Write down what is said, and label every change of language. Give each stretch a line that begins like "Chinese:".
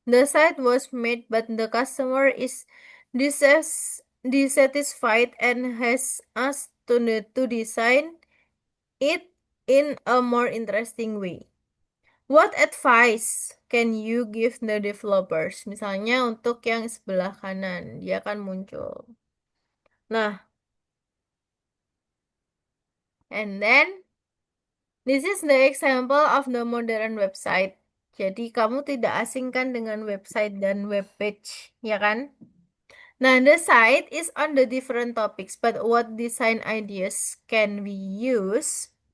English: The site was made, but the customer is dissatisfied and has asked to design it in a more interesting way. What advice can you give the developers?
Indonesian: Misalnya untuk yang sebelah kanan, dia akan muncul.
English: Nah, and then This is the example of the modern website.
Indonesian: Jadi kamu tidak asingkan dengan website dan web page, ya kan? Nah,
English: the site is on the different topics, but what design ideas can we use?